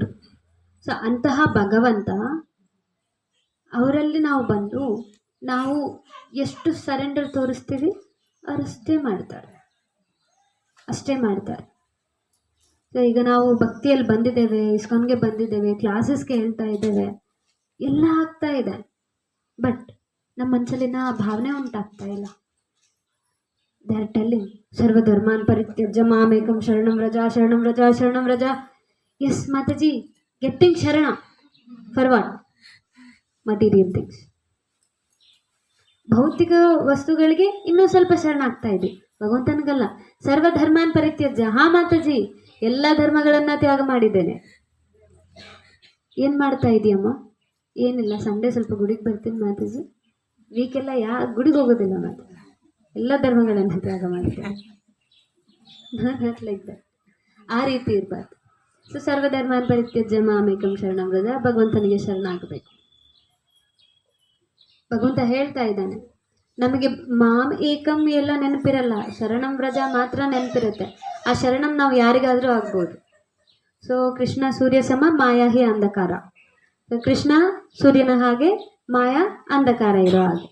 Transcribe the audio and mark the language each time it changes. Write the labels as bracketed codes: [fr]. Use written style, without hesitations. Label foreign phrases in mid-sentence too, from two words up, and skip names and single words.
[kn] ಸೊ ಅಂತಹ ಭಗವಂತ ಅವರಲ್ಲಿ ನಾವು ಬಂದು ನಾವು ಎಷ್ಟು ಸರೆಂಡರ್ ತೋರಿಸ್ತೀವಿ ಅವರಷ್ಟೇ ಮಾಡ್ತಾರೆ, ಅಷ್ಟೇ ಮಾಡ್ತಾರೆ. ಸೊ ಈಗ ನಾವು ಭಕ್ತಿಯಲ್ಲಿ ಬಂದಿದ್ದೇವೆ, ಇಸ್ಕಾನ್ಗೆ ಬಂದಿದ್ದೇವೆ, ಕ್ಲಾಸಸ್ಗೆ ಹೇಳ್ತಾ ಇದ್ದೇವೆ, ಎಲ್ಲ ಆಗ್ತಾ ಇದೆ, ಬಟ್ ನಮ್ಮ ಮನಸ್ಸಲ್ಲಿನ ಭಾವನೆ ಉಂಟಾಗ್ತಾ ಇಲ್ಲ. [en] They are telling [sa] ಸರ್ವಧರ್ಮಾನ್ ಪರಿತ್ಯಜ್ಯ ಮಾಮೇಕಂ ಶರಣಂ ವ್ರಜ, ಶರಣಂ ವ್ರಜ, ಶರಣಂ ವ್ರಜ. [en] Yes Mataji, getting sharana for what? material things, [kn] ಭೌತಿಕ ವಸ್ತುಗಳಿಗೆ ಇನ್ನೂ ಸ್ವಲ್ಪ ಶರಣ ಆಗ್ತಾ ಇದೆ, ಭಗವಂತನಿಗಲ್ಲ. [sa] ಸರ್ವಧರ್ಮಾನ್ ಪರಿತ್ಯಜ್ಯ, [kn] ಹಾ ಮಾತಾಜಿ, ಎಲ್ಲ ಧರ್ಮಗಳನ್ನು ತ್ಯಾಗ ಮಾಡಿದ್ದೇನೆ. ಏನು ಮಾಡ್ತಾ ಇದೆಯಮ್ಮ? ಏನಿಲ್ಲ, ಸಂಡೇ ಸ್ವಲ್ಪ ಗುಡಿಗೆ ಬರ್ತೀನಿ ಮಾತಾಜಿ, ವೀಕೆಲ್ಲ ಗುಡಿಗೆ ಹೋಗೋದಿಲ್ಲ ಮಾತು, ಎಲ್ಲ ಧರ್ಮಗಳನ್ನು ತ್ಯಾಗ ಮಾಡಿದ್ದೇನೆ. [en] like that, [kn] ಆ ರೀತಿ ಇರಬಾರ್ದು. [sa] ಸೊ ಸರ್ವಧರ್ಮಾನ್ ಪರಿತ್ಯಜ್ಯ ಮಾಮೇಕಂ ಶರಣಂ ವ್ರಜ, [kn] ಭಗವಂತನಿಗೆ ಶರಣ ಆಗಬೇಕು. ಭಗವಂತ ಹೇಳ್ತಾ ಇದ್ದಾನೆ, ನಮಗೆ [sa] ಮಾಮ್ ಏಕಂ [kn] ಎಲ್ಲ ನೆನಪಿರಲ್ಲ, [sa] ಶರಣಂ ವ್ರಜ [kn] ಮಾತ್ರ ನೆನಪಿರುತ್ತೆ. ಆ ಶರಣಂ ನಾವು ಯಾರಿಗಾದರೂ ಆಗ್ಬೋದು. ಸೊ [bn] কৃষ্ণ সূর্য সম, মায়া হি অন্ধকার. [kn] ಕೃಷ್ಣ ಸೂರ್ಯನ ಹಾಗೆ, ಮಾಯಾ ಅಂಧಕಾರ ಇರೋ ಹಾಗೆ.